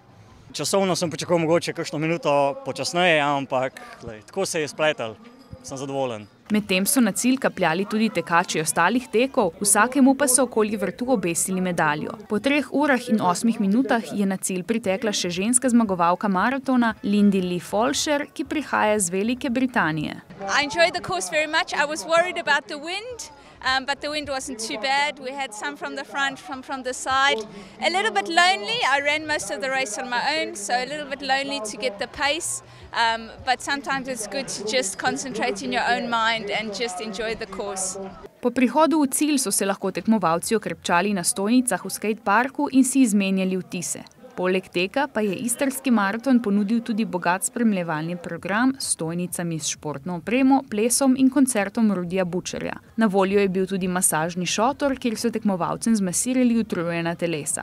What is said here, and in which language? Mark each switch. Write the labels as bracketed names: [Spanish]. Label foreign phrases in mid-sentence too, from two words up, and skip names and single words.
[Slovenian] Časovno sem pričakoval mogoče kakšno minuto počasneje, ampak tako se je spletel, sem zadovoljen. Medtem so na cilj kapljali tudi tekači ostalih tekov, vsakemu pa so okoli vrtu obesili medaljo. Po 3 urah in 8 minutah je na cilj pritekla še ženska zmagovalka maratona Lindy Lee Folsher, ki prihaja iz Velike Britanije. [English] I enjoyed the course very much. I was worried about the wind. But the wind wasn't too bad. We had some from the front, some from the side. A little bit lonely. I ran most of the race on my own, so a little bit lonely to get the pace. But sometimes it's good to just concentrate in your own mind and just enjoy the course. [Slovenian] Po prihodu v cilj so se lahko tekmovalci okrepčali na stojnicah v skateparku in si izmenjali vtise. Poleg tega pa je istrski maraton ponudil tudi bogat spremljevalni program s stojnicami s športno opremo, plesom in koncertom Rudija Bučarja. Na voljo je bil tudi masažni šotor, kjer so tekmovalcem zmasirali utrujena telesa.